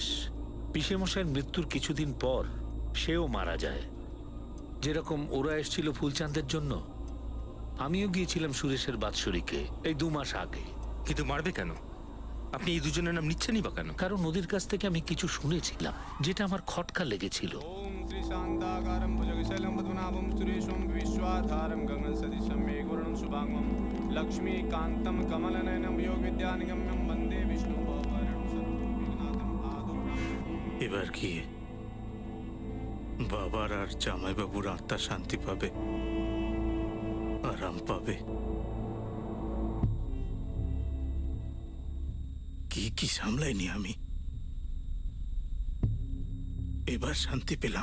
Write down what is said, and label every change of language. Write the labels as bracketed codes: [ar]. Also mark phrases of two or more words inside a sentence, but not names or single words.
[bn] পিসেমশাইয়ের মৃত্যুর কিছুদিন পর সেও মারা যায়। যেরকম ওরা এসেছিল ফুলচাঁদের জন্য, আমিও গিয়েছিলাম সুরেশের বাৎসরিকে এই 2 মাস আগে। কিন্তু মারবে কেন? আপনি এই দুজনের নাম নিচ্ছেনই বা কেন? কারণ ওদের কাছ থেকে আমি কিছু শুনেছিলাম যেটা আমার খটকা লেগেছিল। [sa] ओम श्री शांताकारं भुजगशैलं पद्मनाभं सुरेशं विश्वाधारं गगनसदृशं मेघवर्णं शुभांगं लक्ष्मीकान्तं कमलनयनं योगविद्यानिगम्यं वन्दे विष्णुभवरं सर्वविघ्नातं आदौरां। [bn] এবার কি বাবার আর জামাইবাবুর আত্মা শান্তি পাবে, আরাম পাবে? কি কি সামলাইনি আমি, এবার শান্তি পেলাম।